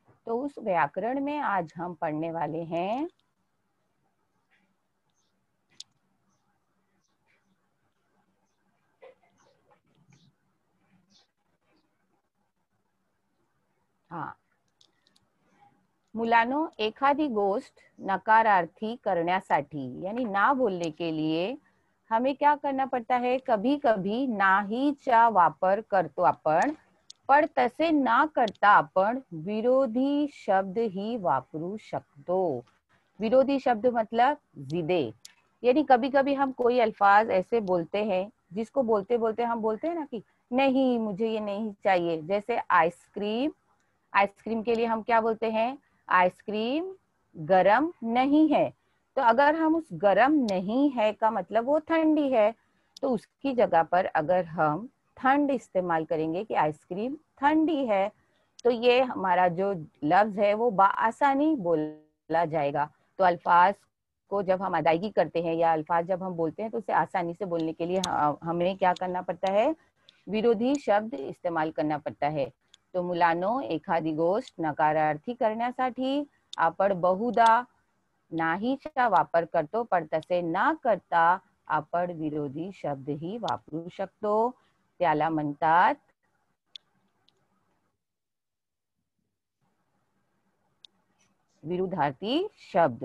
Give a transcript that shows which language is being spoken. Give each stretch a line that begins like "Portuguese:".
Hindi: तो उस व्याकरण में आज हम पढ़ने वाले हैं हाँ
Marathi: मुलानो, एखादी गोष्ट नकारार्थी करण्यासाठी
Hindi: यानी ना बोलने के लिए हमें क्या करना पडता है, कभी कभी
Marathi: नाहीचा वापर करतो आपण, पण तसे ना करता आपण विरोधी शब्द ही वापरू शकतो.
Hindi: विरोधी शब्द मतलब जिदे, यानी कभी कभी हम कोई अल्फाज ऐसे बोलते हैं जिसको बोलते बोलते हम बोलते हैं ना कि नहीं मुझे ये नहीं चाहिए, जैसे आइसक्रीम. आइसक्रीम के लिए हम क्या बोलते हैं, आइसक्रीम गरम नहीं है. तो अगर हम उस गरम नहीं है का मतलब वो ठंडी है, तो उसकी जगह पर अगर हम ठंड इस्तेमाल करेंगे कि आइसक्रीम ठंडी है, तो ये हमारा जो लफ्ज है वो बाआसानी बोला जाएगा. तो अल्फाज को जब हम अदायगी करते हैं या अल्फाज जब हम बोलते हैं तो उसे आसानी से बोलने के लिए हमें क्या करना पड़ता है, विरोधी शब्द इस्तेमाल करना पड़ता है.
Marathi: तो मुलांनो, एखादी गोष्ट नकारार्थी करण्यासाठी आपण बहुधा नाहीचा वापर करतो, पण तसे ना करता आपण विरोधी शब्द ही वापरू शकतो. त्याला म्हणतात विरुद्धार्थी शब्द.